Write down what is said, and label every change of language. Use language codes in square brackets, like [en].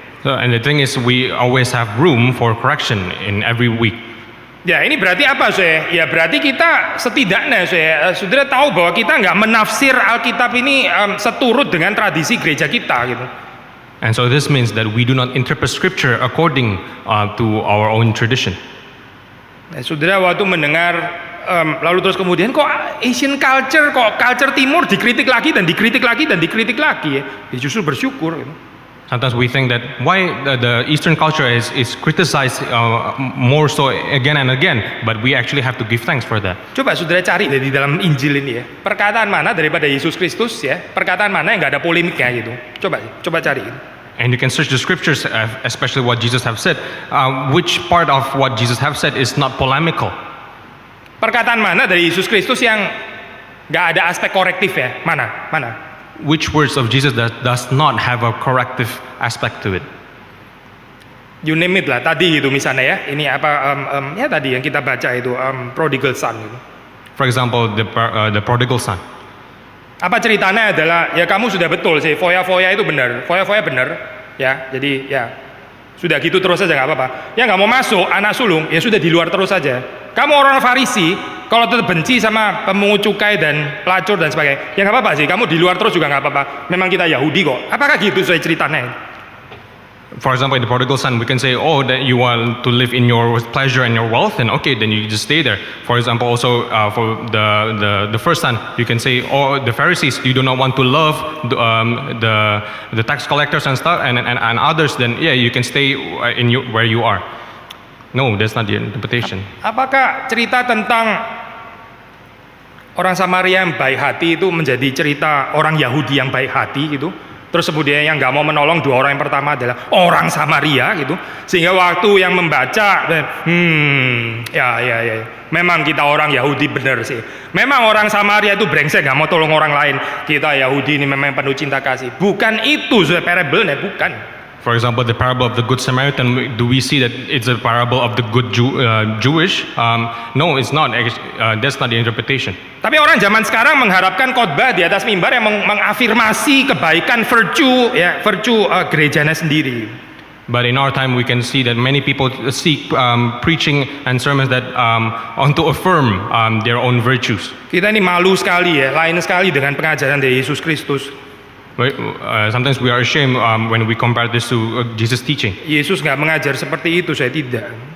[en] So, and the thing is, we always have room for correction in every week. [id] Ya ini berarti apa saya? Ya berarti kita setidaknya saya saudara tahu bahwa kita nggak menafsir Alkitab ini seturut dengan tradisi gereja kita gitu. [en] And so this means that we do not interpret scripture according to our own tradition. [id] Nah, saudara waktu mendengar lalu terus kemudian kok [en] Asian culture, [id] kok culture Timur dikritik lagi dan dikritik lagi dan dikritik lagi ya, justru bersyukur gitu. [en] Sometimes we think that why the Eastern culture is criticized more so again and again, but we actually have to give thanks for that. [id] Coba saudara cari di dalam Injil ini ya, perkataan mana daripada Yesus Kristus ya, perkataan mana yang nggak ada polemiknya gitu. Coba cari. [en] And you can search the scriptures, especially what Jesus have said. Which part of what Jesus have said is not polemical? [id] Perkataan mana dari Yesus Kristus yang nggak ada aspek korektif ya? Mana? [en] Which words of Jesus that does not have a corrective aspect to it? You name it [id] lah, tadi itu misalnya ya, ini apa ya tadi yang kita baca itu [en] prodigal son [id] gitu. [en] For example, the prodigal son. [id] Apa ceritanya adalah ya kamu sudah betul sih, foya-foya itu benar, foya-foya benar ya, jadi ya sudah gitu terus saja nggak apa-apa. Ya nggak mau masuk anak sulung ya sudah di luar terus saja. Kamu orang Farisi, kalau tetap benci sama pemungut cukai dan pelacur dan sebagainya, ya nggak apa-apa sih. Kamu di luar terus juga nggak apa-apa. Memang kita Yahudi kok. Apakah gitu saya ceritanya? [en] For example, in the prodigal son, we can say, oh, that you want to live in your pleasure and your wealth, and okay, then you just stay there. For example, also for the first son, you can say, oh, the Pharisees, you do not want to love the tax collectors and stuff, and others, then yeah, you can stay where you are. No, that's not the interpretation. [id] Apakah cerita tentang orang Samaria yang baik hati itu menjadi cerita orang Yahudi yang baik hati gitu? Terus kemudian yang nggak mau menolong dua orang yang pertama adalah orang Samaria gitu, sehingga waktu yang membaca, ya, memang kita orang Yahudi benar sih. Memang orang Samaria itu brengsek nggak mau tolong orang lain. Kita Yahudi ini memang penuh cinta kasih. Bukan itu parable-nya, bukan. [en] For example, the parable of the Good Samaritan, do we see that it's a parable of the good Jewish? No, it's not. That's not the interpretation. [id] Tapi orang zaman sekarang mengharapkan khotbah di atas mimbar yang mengafirmasi kebaikan virtue gerejanya sendiri. [en] But in our time, we can see that many people seek preaching and sermons that want to affirm their own virtues. [id] Kita ini malu sekali ya, lain sekali dengan pengajaran dari Yesus Kristus. [en] Sometimes we are ashamed when we compare this to Jesus' teaching. [id] Yesus nggak mengajar seperti itu, saya tidak.